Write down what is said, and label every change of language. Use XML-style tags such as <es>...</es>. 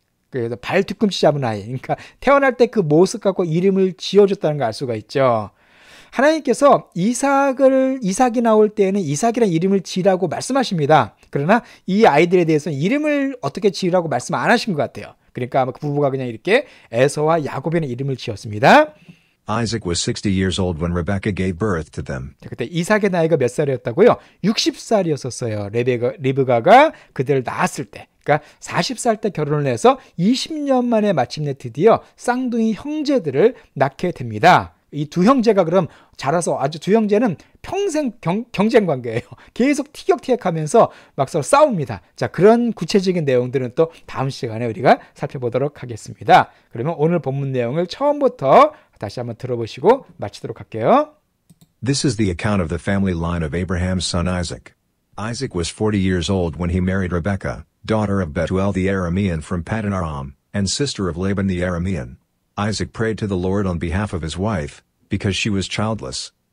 <ko>그래서 발 뒤꿈치 잡은 아이, 그러니까 태어날 때 그 모습 갖고 이름을 지어줬다는 걸 알 수가 있죠. 하나님께서 이삭이 나올 때에는 이삭이라는 이름을 지으라고 말씀하십니다. 그러나 이 아이들에 대해서는 이름을 어떻게 지으라고 말씀 안 하신 것 같아요. 그러니까 그 부부가 그냥 이렇게 에서와 야곱이라는 이름을 지었습니다.</ko> <en>Isaac was 60 years old when Rebekah gave birth to them.</en> <ko>그때 이삭의 나이가 몇 살이었다고요? 60살이었었어요. 리브가가 그들을 낳았을 때. 그러니까 40살 때 결혼을 해서 20년 만에 마침내 드디어 쌍둥이 형제들을 낳게 됩니다. 이 두 형제가 그럼 자라서 아주 두 형제는 평생 경쟁 관계예요. 계속 티격태격하면서 막 서로 싸웁니다. 자, 그런 구체적인 내용들은 또 다음 시간에 우리가 살펴보도록 하겠습니다. 그러면 오늘 본문 내용을 처음부터 다시 한번 들어보시고 마치도록 할게요.</ko> <en>This is the account of the family line of Abraham's son Isaac. Isaac was 40 years old when he married Rebekah, daughter of Bethuel the Aramean from Paddan Aram, and sister of Laban the Aramean. Isaac prayed to the Lord on behalf of his wife, because she was childless.</en>